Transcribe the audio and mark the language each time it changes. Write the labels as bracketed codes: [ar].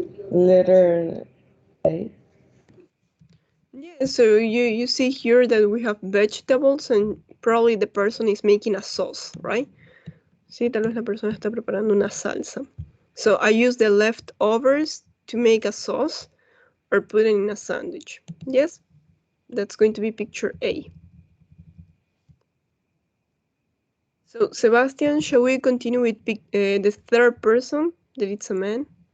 [en] Letter A. Yeah, so you see here that we have vegetables and probably the person is making a sauce, right? [es] Sí, tal vez la persona está preparando una salsa. [en] So I use the leftovers to make a sauce or put it in a sandwich. Yes, that's going to be picture A. So Sebastian, shall we continue with the third person, that it's a man?